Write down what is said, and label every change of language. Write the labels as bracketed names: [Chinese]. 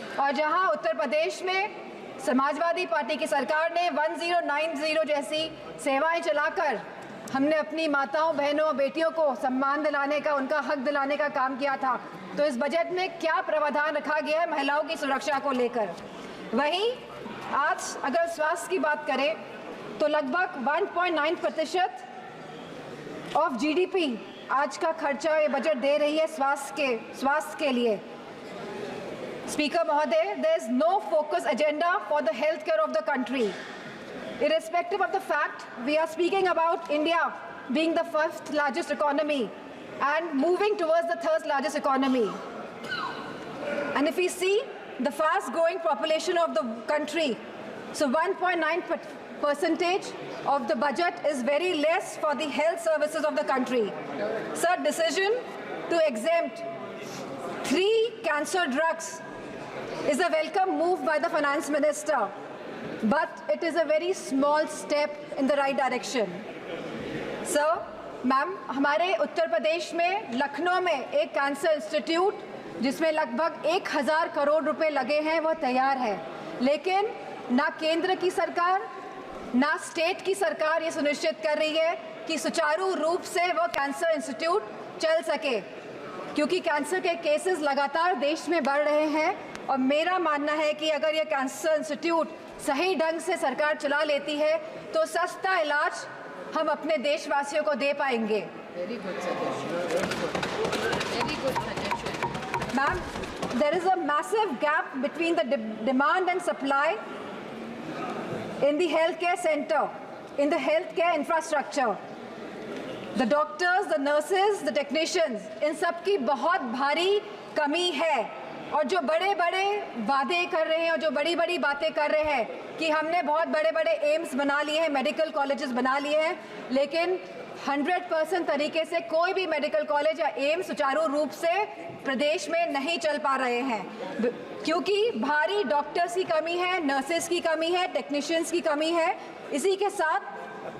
[Hindi] और जहां उत्तर प्रदेश में समाजवादी पार्टी की सरकार ने 1090 जैसी सेवाएं चलाकर हमने अपनी माताओं, बहनों, बेटियों को सम्मान दिलाने का, उनका हक दिलाने का काम किया था, तो इस बजट में क्या प्रावधान रखा गया है महिलाओं की सुरक्षा को लेकर। वहीं आज अगर स्वास्थ्य की बात करें तो लगभग 1.9% ऑफ जीडीपी आज का खर्चा ये बजट दे रही है स्वास्थ्य के लिए। स्पीकर महोदय, [English] there is no focus agenda for the healthcare of the country. Irrespective of the fact we are speaking about India being the 1st largest economy and moving towards the 3rd largest economy. And if we see the fast growing population of the country, so 1.9% of the budget is very less for the health services of the country. Sir, decision to exempt 3 cancer drugs is a welcome move by the finance minister, but it is a very small step in the right direction. [Hindi] Sir, ma'am, हमारे उत्तर प्रदेश में लखनऊ में एक cancer institute जिसमें लगभग 1000 करोड़ रुपए लगे हैं, वह तैयार है, लेकिन ना केंद्र की सरकार ना स्टेट की सरकार ये सुनिश्चित कर रही है कि सुचारू रूप से वह कैंसर इंस्टीट्यूट चल सके, क्योंकि कैंसर के केसेस लगातार देश में बढ़ रहे हैं। और मेरा मानना है कि अगर ये कैंसर इंस्टीट्यूट सही ढंग से सरकार चला लेती है तो सस्ता इलाज हम अपने देशवासियों को दे पाएंगे। [English] Very good suggestion. Very good suggestion. Ma'am, there is a massive gap between the demand and supply in the healthcare center, in the healthcare infrastructure. The doctors, the nurses, the technicians, [Hindi] इन सब की बहुत भारी कमी है। और जो बड़े बड़े वादे कर रहे हैं और जो बड़ी बड़ी बातें कर रहे हैं कि हमने बहुत बड़े बड़े एम्स बना लिए हैं, मेडिकल कॉलेजेस बना लिए हैं, लेकिन 100% तरीके से कोई भी मेडिकल कॉलेज या एम्स सुचारू रूप से प्रदेश में नहीं चल पा रहे हैं, क्योंकि भारी डॉक्टर्स की कमी है, नर्सेस की कमी है, टेक्नीशियंस की कमी है। इसी के साथ